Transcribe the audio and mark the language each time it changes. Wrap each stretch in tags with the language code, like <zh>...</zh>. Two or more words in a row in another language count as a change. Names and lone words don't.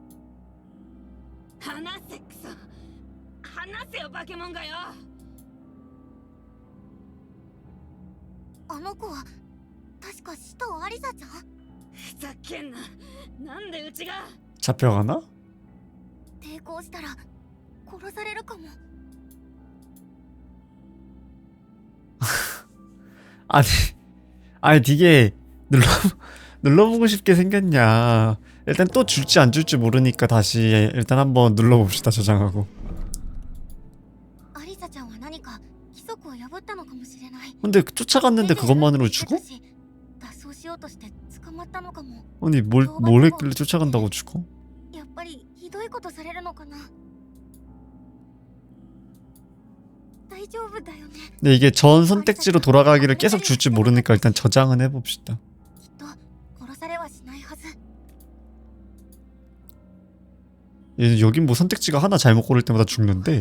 <ja>話せクソ、話せよバケモンがよ。あの子は確か使徒アリサちゃん？ふざけんな。なんでうちが。</ja> <ko>잡혀가나?</ko> <ja>抵抗したら殺されるかも。</ja> <ko>아니 아니 되게 눌러보고 싶게 생겼냐. 일단 또 줄지 안 줄지 모르니까 다시 일단 한번 눌러봅시다. 저장하고.</ko> <ja>アリサちゃんは何か規則を破ったのかもしれない。</ja> <ko>근데 쫓아갔는데 그것만으로 죽어?</ko> <ja>脱走しようとして捕まったのかも。</ja> <ko>아니 뭘 했길래 쫓아간다고 죽어?</ko> <ja>やっぱりひどいことされるのかな。大丈夫だよね。</ja> <ko>근데 이게 전 선택지로 돌아가기를 계속 줄지 모르니까 일단 저장은 해봅시다.</ko> <ja>きっと殺されはしないはず。</ja> <ko>여긴 뭐 선택지가 하나 잘못 고를 때마다 죽는데.</ko>